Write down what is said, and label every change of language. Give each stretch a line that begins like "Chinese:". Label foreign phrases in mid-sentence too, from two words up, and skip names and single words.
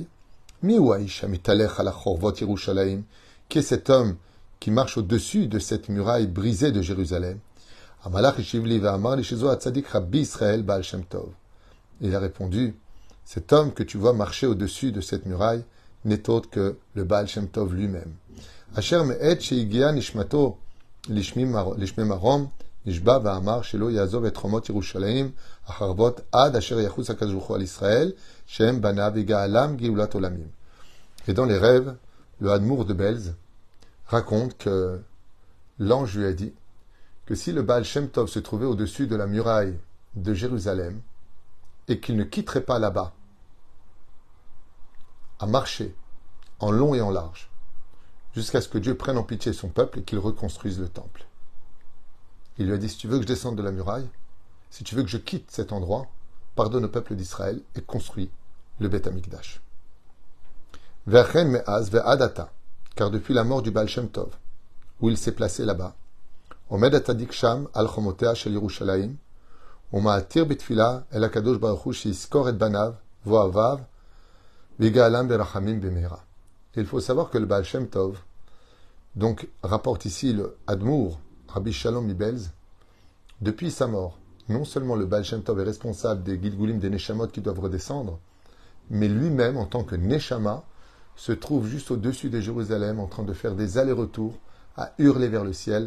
French: Qui est cet homme qui marche au-dessus de cette muraille brisée de Jérusalem? Il a répondu, cet homme que tu vois marcher au-dessus de cette muraille n'est autre que le Baal Shem Tov lui-même.
Hebrew: אשר מעת שהגיעה נשמתו לשמי מרום נשבע ואמר שלא יעזוב את חומות ירושלים החרבות עד אשר יחוס הקדוש ברוך הוא על ישראל שם בניו ויגאלם גאולת עולמים.
French: Et dans les rêves, le Hadmour de Belz raconte que l'ange lui a dit que si le Baal Shem Tov se trouvait au-dessus de la muraille de Jérusalem et qu'il ne quitterait pas là-bas à marcher en long et en large jusqu'à ce que Dieu prenne en pitié son peuple et qu'il reconstruise le temple. Il lui a dit, si tu veux que je descende de la muraille, si tu veux que je quitte cet endroit, pardonne au peuple d'Israël et construis le
Hebrew: בית המקדש. ואכן מאז ועד עתה,
French: car depuis la mort du Baal Shem Tov, où il s'est placé là-bas,
Hebrew: עומד הצדיק שם על חומותיה של ירושלים, ומעתיר בתפילה אל הקדוש ברוך הוא שיזכור את בניו ואוהביו ויגאלם ברחמים במהרה.
French: Il faut savoir que le Baal Shem Tov, donc rapporte ici le Hadmour, Rabbi Shalom Mibelz, depuis sa mort, non seulement le Baal Shem Tov est responsable des Gilgulim, des Neshamot qui doivent redescendre, mais lui-même, en tant que Neshama, se trouve juste au-dessus de Jérusalem en train de faire des allers-retours à hurler vers le ciel.